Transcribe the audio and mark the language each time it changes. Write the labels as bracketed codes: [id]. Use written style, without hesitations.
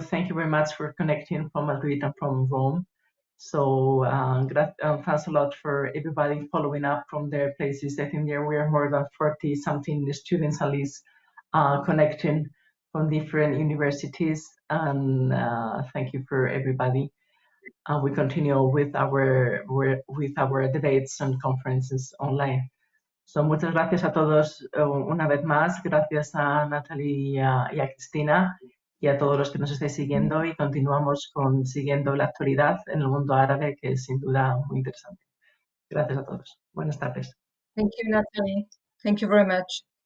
[en] Thank you very much for connecting from Madrid and from Rome. So thanks a lot for everybody following up from their places. I think there were more than 40-something students at least connecting from different universities. And thank you for everybody. We continue with our debates and conferences online. [es] So muchas gracias a todos una vez más. Gracias a Nathalie y a Cristina y a todos los que nos estáis siguiendo, y continuamos siguiendo la actualidad en el mundo árabe, que es sin duda muy interesante. Gracias a todos. Buenas tardes. [en] Thank you, Nathalie. Thank you very much.